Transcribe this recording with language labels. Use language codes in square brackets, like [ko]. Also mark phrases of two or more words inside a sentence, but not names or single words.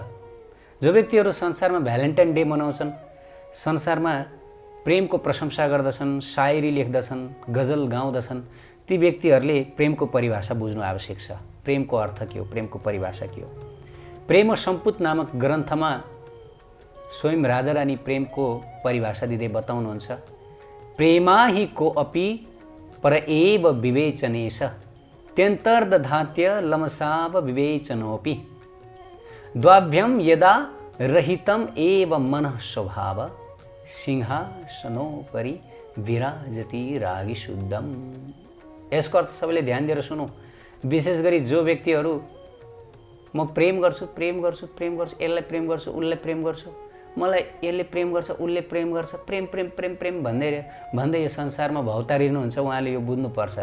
[ne] जो व्यक्तिहरू संसारमा भ्यालेन्टाइन डे मनाउँछन्, संसारमा प्रेमको प्रशंसा गर्दछन्, शायरी लेख्दछन्, गजल गाउँदछन्, ती व्यक्तिहरूले प्रेमको परिभाषा बुझ्नु आवश्यक छ। प्रेमको अर्थ के हो, प्रेमको परिभाषा के हो? प्रेम सम्पुत नामक ग्रन्थमा स्वयं राधारानी प्रेमको परिभाषा दिँदै बताउनुहुन्छ, [sa] प्रेमा हि को अपि पर एव विवेचनेश त्यन्तर्दधात्य लमसाव विवेचनोपि द्वाभ्यम यदा रहितम एव मनः स्वभाव सिंहासनोपरि विराजति रागी शुद्धम। [ne] यसको अर्थ सबैले ध्यान दिएर सुनौ। विशेष गरी जो व्यक्तिहरू म प्रेम गर्छु, यसलाई प्रेम गर्छु, उसलाई प्रेम गर्छु, मलाई यसले प्रेम गर्छ, उसले प्रेम गर्छ, प्रेम भन्दै यो संसारमा भौतारिनुहुन्छ, उहाँले यो बुझ्नुपर्छ।